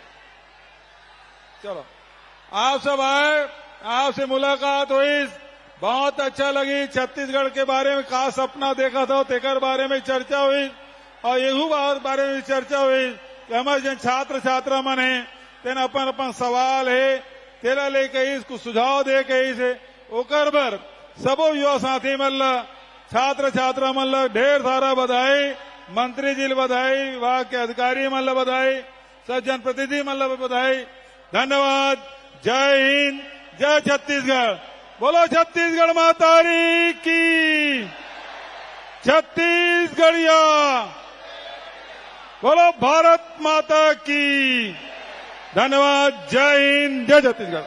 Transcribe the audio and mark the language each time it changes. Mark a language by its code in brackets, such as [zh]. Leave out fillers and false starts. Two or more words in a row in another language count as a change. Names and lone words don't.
[hne] चलो आप सब आए, आपसे मुलाकात हुई, बहुत अच्छा लगी। छत्तीसगढ़ के बारे में का सपना देखा था, तेकर बारे में चर्चा हुई, और यहू बारे में चर्चा हुई कि हमारे जन छात्र छात्रा मन है तेना अपन अपन सवाल है, तेरा लेके इसको सुझाव दे के इसे ओकर बर सबो युवा साथी मन ला, छात्र छात्रा मन ला ढेर सारा बधाई, मंत्री जी बधाई, विभाग के अधिकारी मन ला बधाई, सब जनप्रतिनिधि मन ला बधाई। धन्यवाद। जय हिंद, जय छत्तीसगढ़। बोलो छत्तीसगढ़ मातारी की, छत्तीसगढ़िया बोलो भारत माता की। धन्यवाद। जय हिंद, जय छत्तीसगढ़।